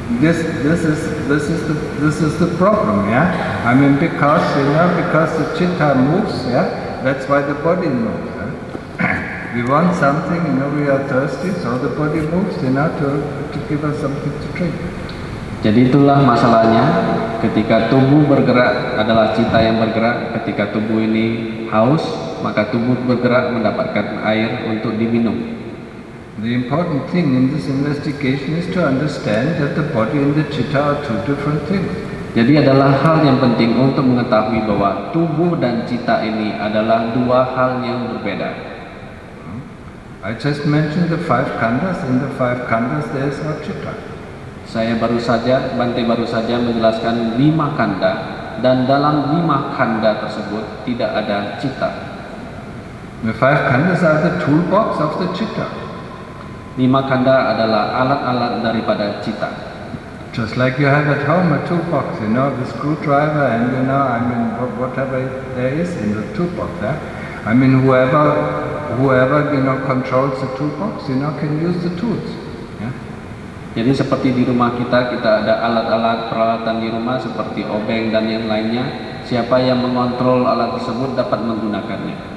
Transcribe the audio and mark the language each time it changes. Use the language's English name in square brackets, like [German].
[English] This is the problem, yeah. I mean, because the chitta moves, yeah. That's why the body moves. We want something, we are thirsty, so the body moves, to give us something to drink. [Indonesian] Jadi itulah masalahnya, ketika tubuh bergerak adalah cita yang bergerak. Ketika tubuh ini haus, maka tubuh bergerak mendapatkan air untuk diminum. [English] The important thing in this investigation is to understand that the body and the chitta are 2 different things. [Indonesian] Jadi adalah hal yang penting untuk mengetahui bahwa tubuh dan cita ini adalah 2 hal yang berbeda. [English] I just mentioned the 5 khandhas. In the 5 khandhas there is no chitta. [Indonesian] Bante baru saja menjelaskan 5 kanda, dan dalam 5 kanda tersebut tidak ada cita. [English] The 5 khandhas are the toolbox of the chitta. [Indonesian] 5 kanda adalah alat-alat daripada cita. [English] Just like you have at home a toolbox, you know, the screwdriver and you know, I mean, whatever there is in the toolbox, yeah? I mean, whoever you know controls the toolbox, you know, can use the tools. Yeah? [Indonesian] Jadi seperti di rumah kita ada alat-alat peralatan di rumah seperti obeng dan yang lainnya. Siapa yang mengontrol alat tersebut dapat menggunakannya.